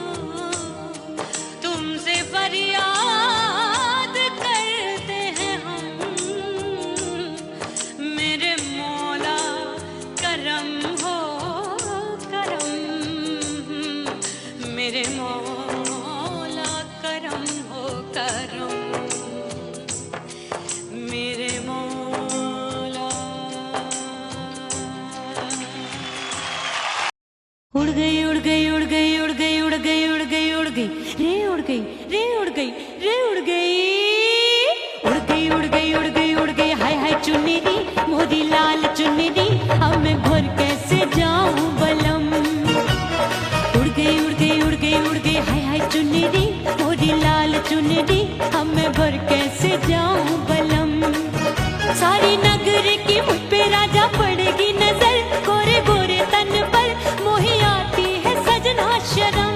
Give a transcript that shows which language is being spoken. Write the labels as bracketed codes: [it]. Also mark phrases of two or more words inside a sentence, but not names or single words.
[hi] तुमसे फरियाद करते हैं हम, मेरे मौला करम हो करम, मेरे मौला करम हो करम, मेरे मौला। उड़ गई उड़ गई उड़ गई उड़ गई उड़ गई उड़ गई उड़ गई रे उड़ गई रे उड़ गई रे उड़ गई उड़ गई उड़ गई उड़ गई उड़ गई हाय हाय [pa] चुन्नी दी मोदी लाल चुन्नी दी, [hi] अब मैं घर कैसे जाऊं बलम। उड़ गई उड़ गई उड़ गई उड़ गई हाय हाय [pa] चुन्नी दी मोदी लाल चुन्नी दी, [hi] अब मैं घर कैसे जाऊं बलम। सारी नगर की मुझ पे राजा पड़ेगी नजर, गोरे गोरे तन पर मोही आती है सजना शर्म।